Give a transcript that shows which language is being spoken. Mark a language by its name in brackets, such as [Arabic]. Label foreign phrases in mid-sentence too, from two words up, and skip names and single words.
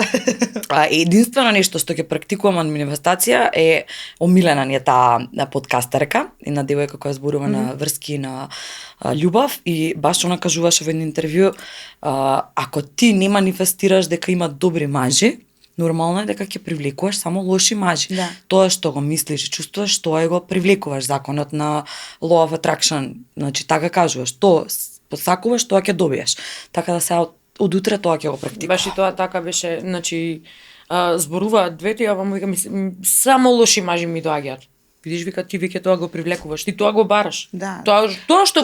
[Macedonian] единствено нешто што ќе практикувам од манифестација е омилена ни е таа подкастерка, една девојка која зборува на врски, на љубов и баш она кажуваше во едно интервју, ако ти не манифестираш дека има добри мажи, нормално е дека ќе привлекуваш само лоши мажи. Да. Тоа што го мислиш и чувствуваш, тоа го привлекуваш, законот на [English] law of attraction, [Macedonian] значи така кажуваш, тоа посакуваш, тоа ќе добиеш. Така да сега од утре тоа ќе го практикувам. Баш и тоа така беше, значи зборуваат двете, а му викам само лоши мажи ми доаѓаат. Видиш, вика, ти веќе тоа го привлекуваш, ти тоа го бараш. Да. Тоа што